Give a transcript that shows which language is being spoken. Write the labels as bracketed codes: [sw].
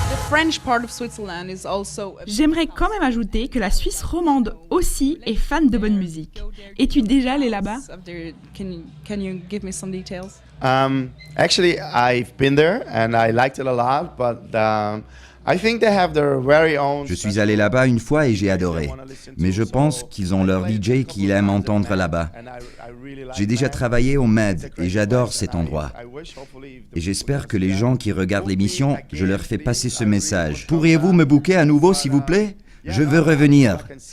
[en] French part of Switzerland is also. [fr] J'aimerais quand même ajouter que la Suisse romande aussi est fan de bonne musique. Es-tu déjà allé là-bas? [en] Can you give me some details? Actually, I've been there and I liked it a lot, but I think they have their very own. [fr] Je suis allé là-bas une fois et j'ai adoré. Mais je pense qu'ils ont leur DJ qu'ils aiment entendre là-bas. J'ai déjà travaillé au Med et j'adore cet endroit. Et j'espère que les gens qui regardent l'émission, je leur fais passer ce message. Pourriez-vous me booker à nouveau, s'il vous plaît? Je veux revenir.